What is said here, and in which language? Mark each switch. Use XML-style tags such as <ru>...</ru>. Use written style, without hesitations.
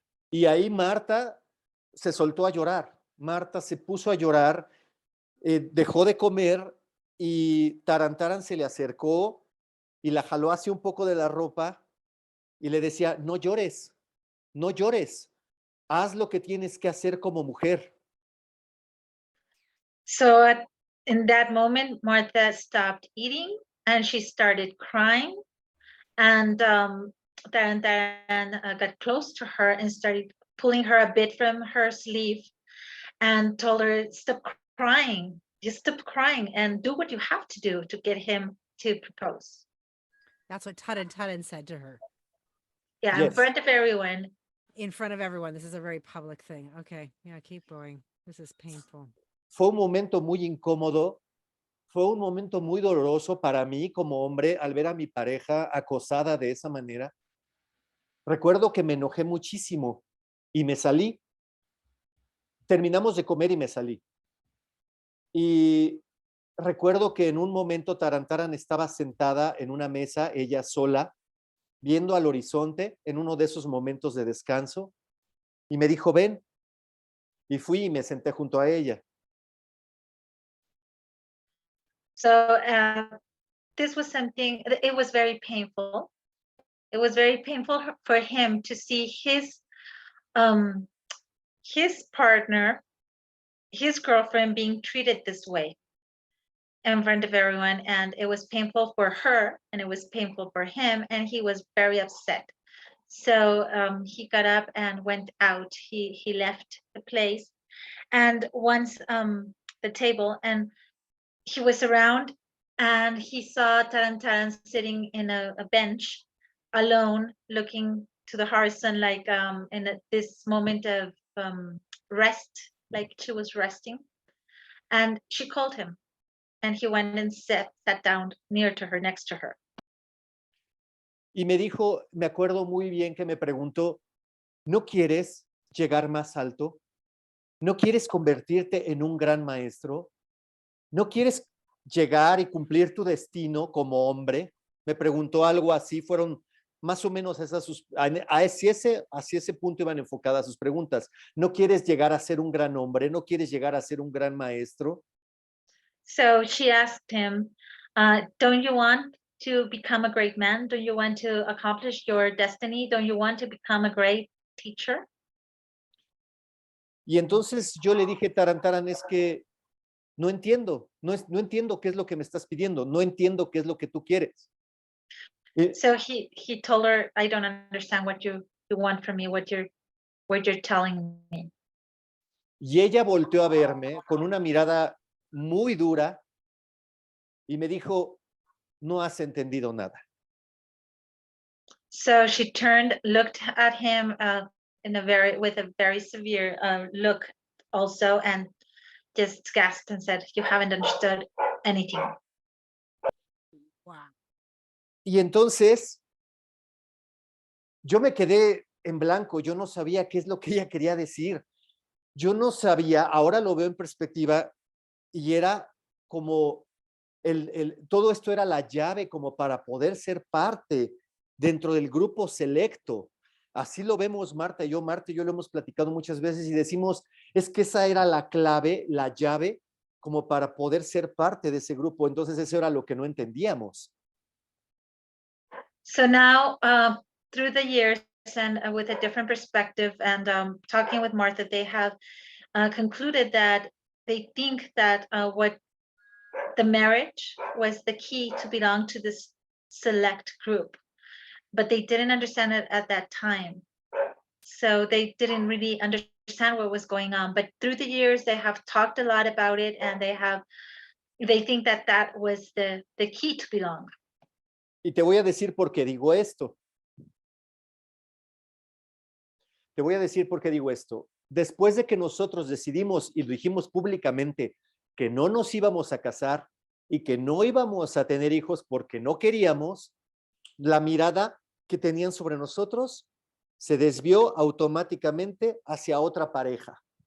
<es>Y ahí Marta se soltó a llorar. Marta se puso a llorar, dejó de comer, y Taran se le acercó y la jaló hacia un poco de la ropa y le decía: no llores, no llores, haz lo que tienes que hacer como mujer.</es> <en>So in that moment, Martha stopped eating and she started crying, and Taran got close to her and started pulling her a bit from her sleeve and told her, stop crying, just stop crying and do what you have to do to get him to propose. That's what Taran said to her. Yeah, Yes. in front of everyone. In front of everyone. This is a very public thing. Okay, yeah, keep going. This is painful.</en> <es>Fue un momento muy incómodo, fue un momento muy doloroso para mí como hombre al ver a mi pareja acosada de esa manera. Recuerdo que me enojé muchísimo y me salí. Terminamos de comer y me salí. Y recuerdo que en un momento Taran estaba sentada en una mesa, ella sola, viendo al horizonte en uno de esos momentos de descanso, y me dijo: ven. Y fui y me senté junto a ella.</es> <en>So this was something, it was very painful. It was very painful for him to see his partner, his girlfriend, being treated this way. in front of everyone, and it was painful for her and it was painful for him, and he was very upset. So he got up and went out. He left the place, and once the table, and he was around, and he saw Taran sitting in a bench alone, looking to the horizon, like this moment of rest, like she was resting. And she called him, and he went and sat down near to her, next to her.</en> <es>Y me dijo, me acuerdo muy bien que me preguntó, ¿no quieres llegar más alto? ¿No quieres convertirte en un gran maestro? ¿No quieres llegar y cumplir tu destino como hombre? Me preguntó algo así, fueron más o menos hacia ese punto iban enfocadas sus preguntas. ¿No quieres llegar a ser un gran hombre? ¿No quieres llegar a ser un gran maestro?</es> <en>So she asked him, don't you want to become a great man? Don't you want to accomplish your destiny? Don't you want to become a great teacher?</en> <es>Y entonces yo le dije, Taran, es que no entiendo, no entiendo qué es lo que me estás pidiendo, no entiendo qué es lo que tú quieres.</es> <en>So he told her, I don't understand what you want from me, what you're telling me.</en> <es>Y ella volteó a verme con una mirada muy dura y me dijo, no has entendido nada.</es> <en>So she turned, looked at him with a very severe look also, and just gasped and said, you haven't understood anything. Wow.</en> <es>Y entonces yo me quedé en blanco, yo no sabía qué es lo que ella quería decir. Yo no sabía, ahora lo veo en perspectiva, y era como todo esto era la llave como para poder ser parte dentro del grupo selecto. Así lo vemos Marta y yo lo hemos platicado muchas veces y decimos, es que esa era la clave, la llave, como para poder ser parte de ese grupo. Entonces eso era lo que no entendíamos.</es> <en>So now, through the years and with a different perspective and talking with Martha, they have concluded that they think that what the marriage was the key to belong to this select group, but they didn't understand it at that time. So they didn't really understand what was going on. But through the years, they have talked a lot about it, and they think that that was the key to belong.</en> <es>Y te voy a decir por qué digo esto. Te voy a decir por qué digo esto. Después de que nosotros decidimos y lo dijimos públicamente que no nos íbamos a casar y que no íbamos a tener hijos porque no queríamos, la mirada que tenían sobre nosotros se desvió automáticamente hacia otra pareja.</es>